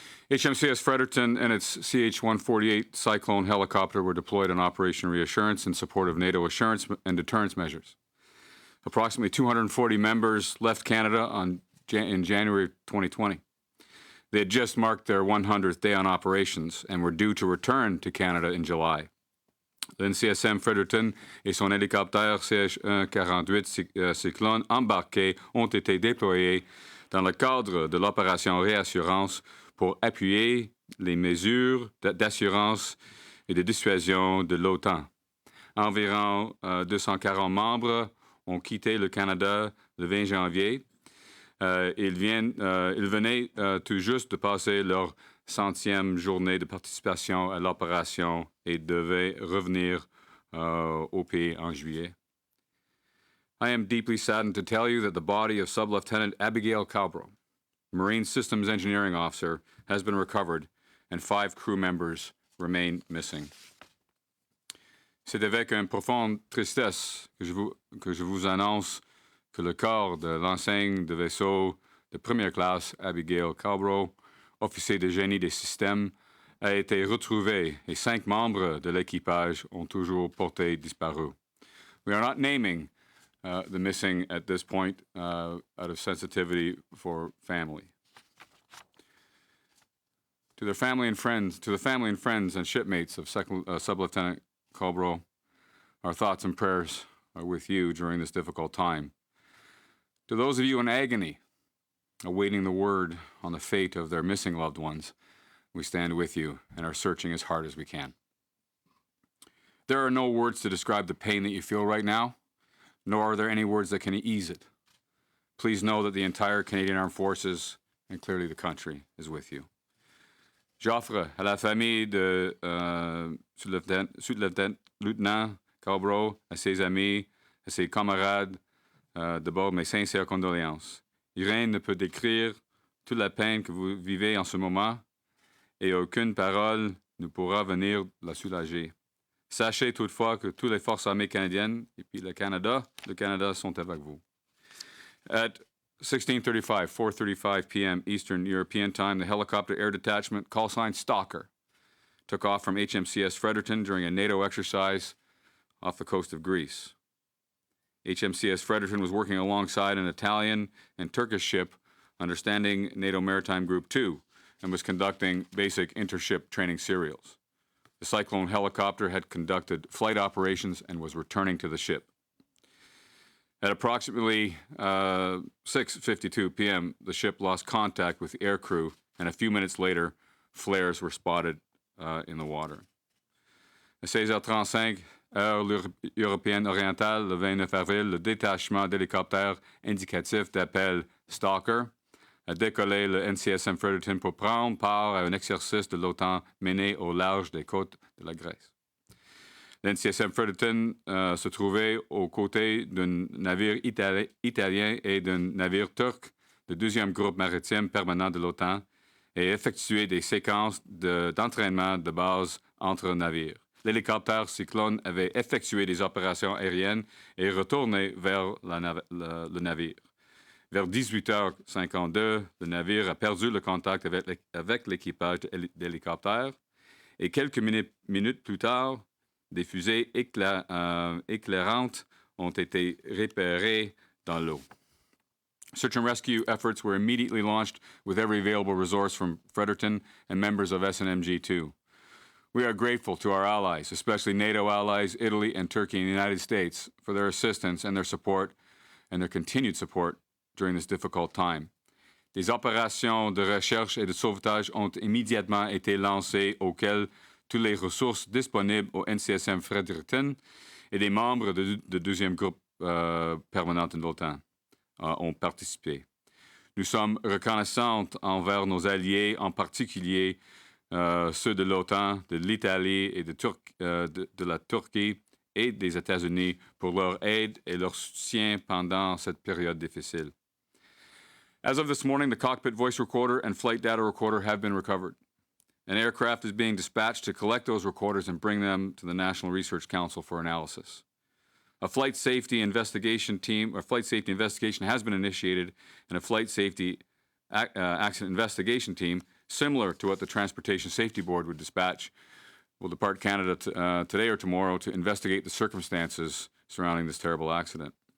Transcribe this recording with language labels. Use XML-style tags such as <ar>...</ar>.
<en>HMCS Fredericton and its CH-148 Cyclone helicopter were deployed on Operation Reassurance in support of NATO assurance and deterrence measures. Approximately 240 members left Canada in January 2020. They had just marked their 100th day on operations and were due to return to Canada in July.</en> <fr>L'NCSM Fredericton et son hélicoptère CH-148 Cyclone embarqués ont été déployés dans le cadre de l'opération Réassurance pour appuyer les mesures d'assurance et de dissuasion de l'OTAN. Environ 240 membres ont quitté le Canada le 20 janvier. Ils venaient tout juste de passer leur 100e journée de participation à l'opération et devaient revenir au pays en juillet.</fr> <en>I am deeply saddened to tell you that the body of Sub-Lieutenant Abigail Calbro, Marine Systems Engineering Officer, has been recovered and 5 crew members remain missing.</en> <fr>C'est avec une profonde tristesse que je vous annonce que le corps de l'enseigne de vaisseau de première classe Abigail Calbro, officier de génie des systèmes, a été retrouvé et 5 membres de l'équipage ont toujours porté disparu.</fr> <en>We are not naming the missing at this point out of sensitivity for family. To the family and friends and shipmates of Sub-Lieutenant Calbro, our thoughts and prayers are with you during this difficult time. To those of you in agony, awaiting the word on the fate of their missing loved ones, we stand with you and are searching as hard as we can. There are no words to describe the pain that you feel right now, nor are there any words that can ease it. Please know that the entire Canadian Armed Forces, and clearly the country, is with you.</en> <fr>J'offre à la famille de sous-lieutenant Calbro, à ses amis, à ses camarades, de bord mes sincères condoléances. Rien ne peut décrire toute la peine que vous vivez en ce moment et aucune parole ne pourra venir la soulager. Sachez toutefois que toutes les forces armées canadiennes et puis le Canada sont avec vous.</fr> <en>At 4:35 p.m. Eastern European Time, the helicopter air detachment, call sign Stalker, took off from HMCS Fredericton during a NATO exercise off the coast of Greece. HMCS Fredericton was working alongside an Italian and Turkish ship under Standing NATO Maritime Group 2 and was conducting basic intership training serials. The Cyclone helicopter had conducted flight operations and was returning to the ship. At approximately 6:52 p.m., the ship lost contact with the air crew, and a few minutes later, flares were spotted in the water.</en> <fr>À 16h35, heure européenne orientale, le 29 avril, le détachement d'hélicoptères indicatif d'appel Stalker a décollé le NCSM Fredericton pour prendre part à un exercice de l'OTAN mené au large des côtes de la Grèce. L'NCSM Fredericton se trouvait aux côtés d'un navire italien et d'un navire turc du 2e groupe maritime permanent de l'OTAN et effectuait des séquences d'entraînement de base entre navires. L'hélicoptère Cyclone avait effectué des opérations aériennes et retourné vers le navire. Vers 18h52, le navire a perdu le contact avec l'équipage d'hélicoptère et quelques minutes plus tard, des fusées éclairantes ont été repérées dans l'eau.</fr> <en>Search and rescue efforts were immediately launched with every available resource from Fredericton and members of SNMG-2. We are grateful to our allies, especially NATO allies, Italy and Turkey and the United States, for their assistance and their support and their continued support during this difficult time.</en> <fr>Des opérations de recherche et de sauvetage ont immédiatement été lancées auxquelles toutes les ressources disponibles au NCSM Fredericton et des membres du 2e groupe permanent de l'OTAN ont participé. Nous sommes reconnaissants envers nos alliés, en particulier ceux de l'OTAN, de l'Italie et de la Turquie et des États-Unis pour leur aide et leur soutien pendant cette période difficile.</fr> <en>As of this morning, the cockpit voice recorder and flight data recorder have been recovered. An aircraft is being dispatched to collect those recorders and bring them to the National Research Council for analysis. A flight safety investigation has been initiated, and a flight safety accident investigation team, similar to what the Transportation Safety Board would dispatch, will depart Canada today or tomorrow to investigate the circumstances surrounding this terrible accident.</en>